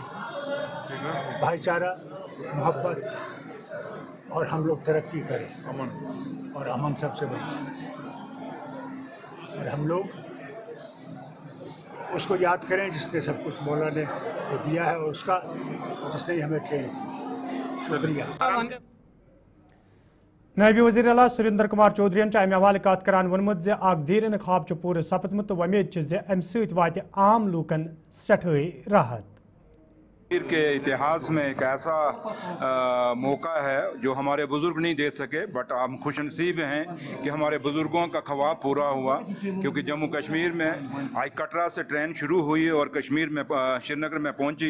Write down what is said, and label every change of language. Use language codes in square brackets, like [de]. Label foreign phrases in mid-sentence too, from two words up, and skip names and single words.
[hi] भाईचारा, मोहब्बत और हम लोग तरक्की करें, अमन और अमन सबसे बड़ी चीज़ है। और हम लोग उसको याद करें जिसने सब कुछ मौला ने दिया है और उसका जिसने हमें ट्रेन। शुक्रिया। [ks] नायब वज़ीर आला सुरेंद्र कुमार चौधरी अमे हवाले कत करान वोनमुत दीर ख्वाब पूरे सपदमुत तो वमेद अमे वात आम लूकन सठे राहत। [hi] कश्मीर के इतिहास में एक ऐसा मौका है जो हमारे बुज़ुर्ग नहीं दे सके, बट हम खुशनसीब हैं कि हमारे बुज़ुर्गों का ख्वाब पूरा हुआ, क्योंकि जम्मू कश्मीर में आज कटरा से ट्रेन शुरू हुई और कश्मीर में श्रीनगर में पहुंची।